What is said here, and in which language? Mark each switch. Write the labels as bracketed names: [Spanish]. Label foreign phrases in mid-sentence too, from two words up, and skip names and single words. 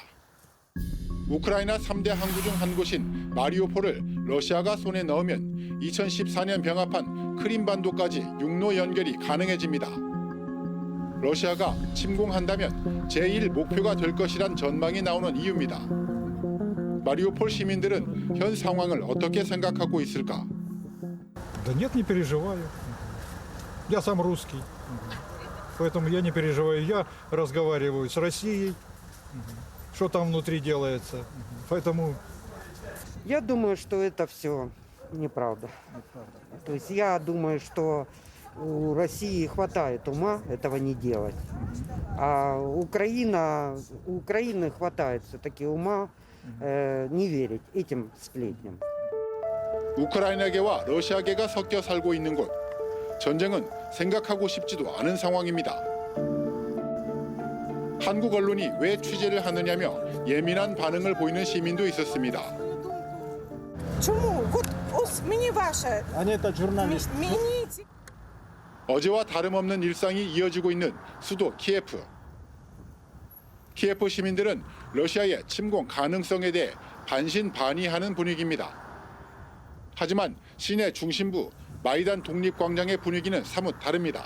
[Korean] 우크라이나 3대 항구 중 한 곳인 마리우폴을 러시아가 손에 넣으면 2014년 병합한 크림반도까지 육로 연결이 가능해집니다. 러시아가 침공한다면 제1 목표가 될 것이란 전망이 나오는 이유입니다. 마리우폴 시민들은 현 상황을 어떻게 생각하고 있을까? [Russian] Да нет, не переживаю. Я сам русский, поэтому я не переживаю. Я разговариваю с Россией, что там внутри делается. Поэтому Я думаю, что это все неправда. То есть я думаю, что у России хватает ума этого не делать. А у Украины хватает все-таки ума не верить этим сплетням. [Korean] 우크라이나계와 러시아계가 섞여 살고 있는 곳. 전쟁은 생각하고 싶지도 않은 상황입니다. 한국 언론이 왜 취재를 하느냐며 예민한 반응을 보이는 시민도 있었습니다. [Ukrainian] Чому? Ось мені ваше. [Korean] 아니, [Russian] это журналист. [Ukrainian] Мені [Korean] 어제와 다름없는 일상이 이어지고 있는 수도 키예프. 키예프 시민들은 러시아의 침공 가능성에 대해 반신반의하는 분위기입니다. 하지만 시내 중심부 마이단 독립광장의 분위기는 사뭇 다릅니다.